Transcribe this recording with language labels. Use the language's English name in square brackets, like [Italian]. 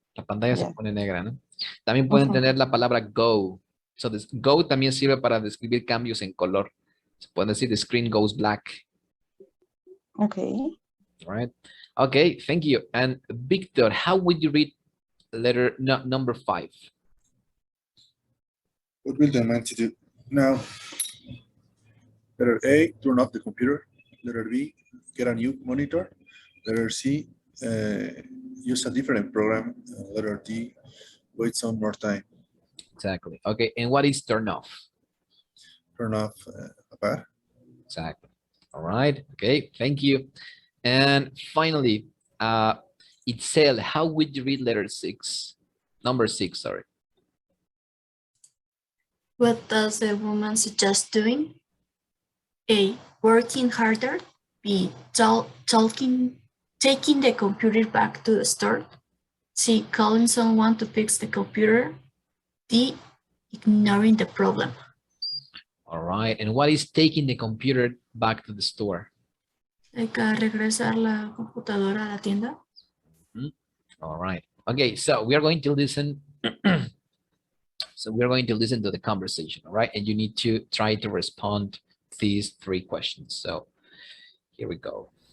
[Spanish] La pantalla se pone negra, ¿no? También pueden tener la palabra go. [English] So this go [Spanish] también sirve para describir cambios en color. Se puede decir [English] the screen goes black. Okay. All right. Okay, thank you. And Victor, how would you read letter number 5? What will the man to do? Now, letter A, turn off the computer. Letter B, get a new monitor. Letter C, use a different program. Letter D, wait some more time. Exactly. Okay, and what is turn off? Turn off apagar. Exactly. All right. Okay, thank you. And finally, Itzel, how would you read letter 6? Number 6, sorry. What does the woman suggest doing? A, working harder. B, taking the computer back to the store. C, calling someone to fix the computer. D, ignoring the problem. All right. And what is taking the computer back to the store? [Spanish] Like regresar la computadora a la tienda. [English] All right. Okay, so we are going to listen. So we're going to listen to the conversation, all right? And you need to try to respond to these 3 questions. So here we go.